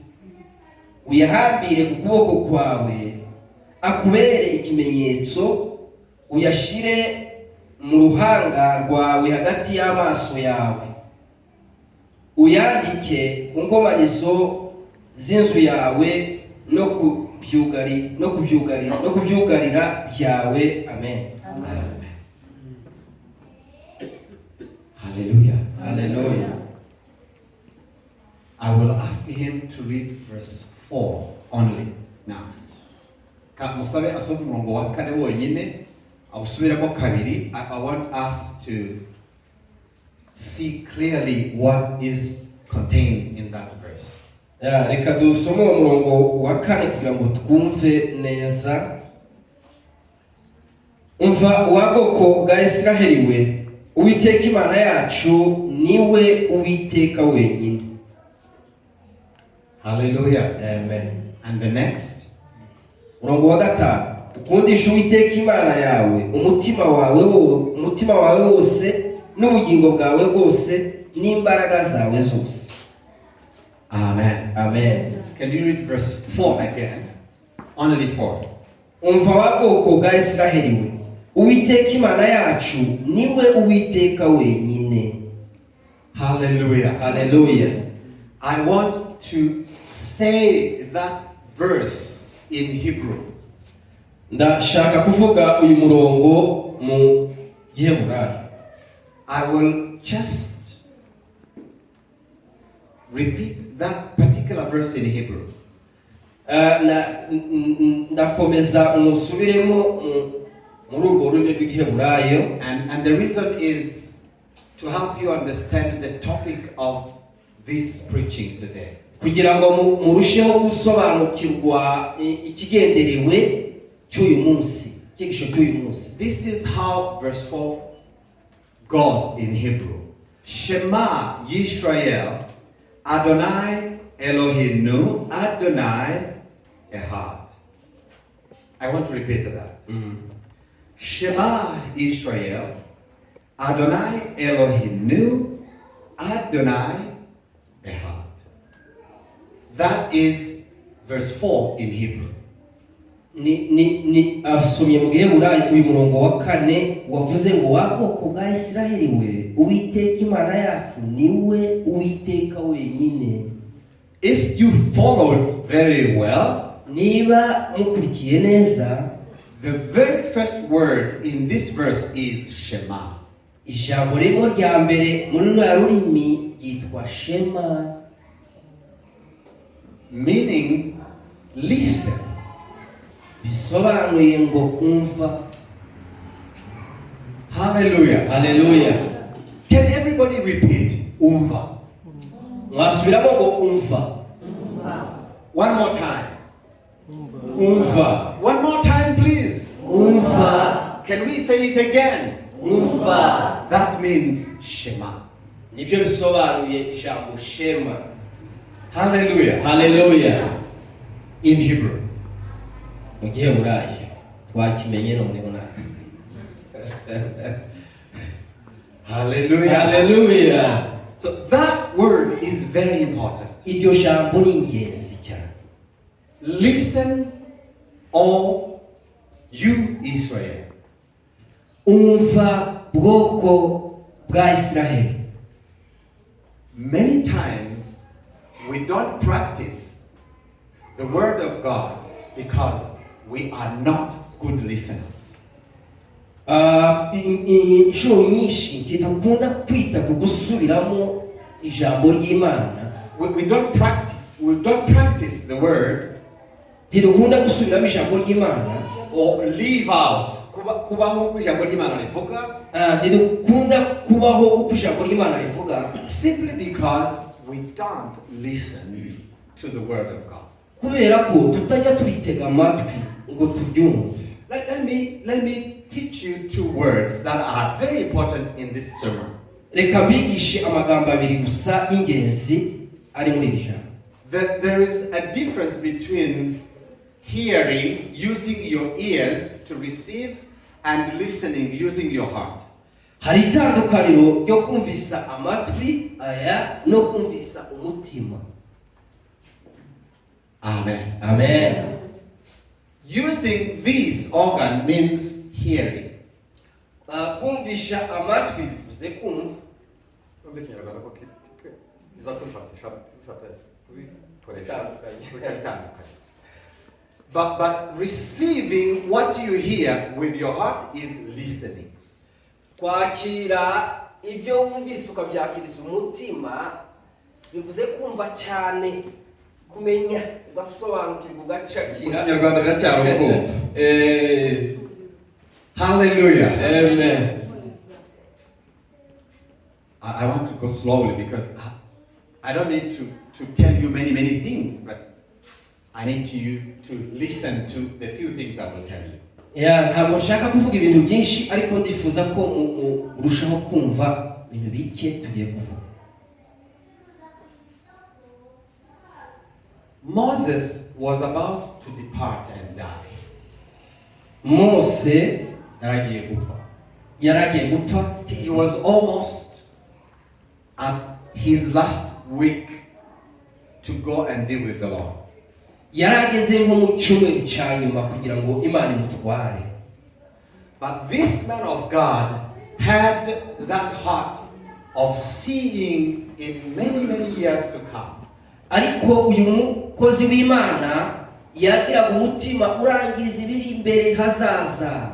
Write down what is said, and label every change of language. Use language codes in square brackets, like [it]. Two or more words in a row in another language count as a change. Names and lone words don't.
[rw] Uyahambire ku kuboko kwawe, akubere ikimenyetso, uyashire mu ruhanga rwawe hagati y'amaso yawe. Uyandike ku nkomanizo z'inzu yawe no kubyugarira byawe. Amen. Hallelujah. Hallelujah. [en] I will ask him to read verse 4 only now. [rw] Musabe asome umurongo wa 4 wonyine, awusubiramo kabiri. [en] I want us to see clearly what is contained in that verse. [rw] Reka dusome umurongo wa 4 kugira ngo twumve neza. Umva uwa bwoko bwa Isiraheli we, Uwiteka Imana yacu niwe Uwiteka wenyine. Hallelujah. Amen. [en] And the next, [rw] Umurongo wa 5, ukundisha Uwiteka Imana yawe umutima wawe wose n'ubugingo bwawe bwose n'imbaraga zawe zose. Amen. Amen. [en] Can you read verse 4 again? Only 4. [rw] Umva wa bwoko bwa Isiraheli we, Uwiteka Imana yacu niwe Uwiteka wenyine. Hallelujah. Hallelujah. [en] I want to say that verse in Hebrew. [rw] Ndashaka kuvuga uyu murongo mu Giheburayo. [en] I will just repeat that particular verse in Hebrew. [rw] Ndakomeza umusubiremo muri urwo rurimi rw'Igiheburayo. [en] And the reason is to help you understand the topic of this preaching today. [rw] Kugira ngo murusheho gusobanukirwa ikigenderewe cy'uyu munsi, cyigisho cy'uyu munsi. [en] This is how verse 4 goes in Hebrew. [he] שמע ישראל אדני אלהינו אדני אחד. [en] I want to repeat that. [he] שמע ישראל אדני אלהינו אדני אחד. [en] That is verse 4 in Hebrew. [rw] Ni asomye mu Giheburayo uyu murongo wa 4 wavuze ngo wa bwoko bwa Isiraheli we, Uwiteka Imana yacu niwe Uwiteka wenyine. [en] If you followed very well, [rw] niba mukurikiye neza, [en] the very first word in this verse is Shema. [rw] Ijambo rimwe rya mbere muri rwa rurimi ryitwa Shema, [en] meaning listen. [rw] Bisobanuye ngo umva. Hallelujah. Hallelujah. [en] Can everybody repeat umva? [rw] Mwasubiramo ngo umva. [en] One more time. [rw] Umva. [en] One more time, please. [rw] Umva. [en] Can we say it again? [rw] Umva. [en] That means Shema. [rw] Nibyo bisobanuye ijambo Shema. Hallelujah. Hallelujah. [en] In Hebrew. [rw] Mu Giheburayo twakimenye noneho naka. Hallelujah. Hallelujah. [en] So that word is very important. [rw] Iryo jambo ni ingenzi cyane. [en] Listen, all you Israel. [rw] Umva bwoko bwa Isiraheli. [en] Many times we don't practice the word of God because we are not good listeners. [rw] Inshuro nyinshi ntidukunda kwita ku gusubiramo ijambo ry'Imana. [en] We don't practice the word. [rw] Ntidukunda gusubiramo ijambo ry'Imana. [en] Or leave out. [rw] Kubaho uko ijambo ry'Imana rivuga. Ntidukunda kubaho uko ijambo ry'Imana rivuga. [en] Simply because we don't listen to the word of God. [rw] Kubera ko tutajya tubitega amatwi ngo tubyumve. [en] Let me teach you two words that are very important in this sermon. [rw] Reka mbigishe amagambo abiri gusa y'ingenzi ari muri iri jambo. [en] There is a difference between hearing, using your ears to receive, and listening, using your heart. [rw] Hari itandukaniro ryo kumvisa amatwi aya no kumvisa umutima. Amen. Amen. [en] Using this organ means hearing. [rw] Kumvisha amatwi bivuze kumva. [en] But receiving what you hear with your heart is listening. [rw] Kwakira ibyo wumvise ukabyakiriza umutima bivuze kumva cyane, kumenya ugasobanukirwa ugacakira. Nyarwanda biracyari ubwumva. Hallelujah. Amen. [en] I want to go slowly because I don't need to tell you many things, but I need you to listen to the few things I will tell you. [rw] Ntabwo nshaka kuvuga ibintu byinshi, ariko ndifuza ko urushaho kumva ibintu bike tugiye kuvuga. [en] Moses was about to depart and die. [rw] Mose Yaragiye gupfa. yaragiye gupfa. [en] He was almost at his last week to go and be with the Lord. [rw] Yarageze nko mu cyumweru cya nyuma kugira ngo Imana imutware. [en] But this man of God had that heart of seeing in many, many years to come. [rw] Ariko uyu mukozi w'Imana yagiraga umutima urangiza ibiri imbere hazaza.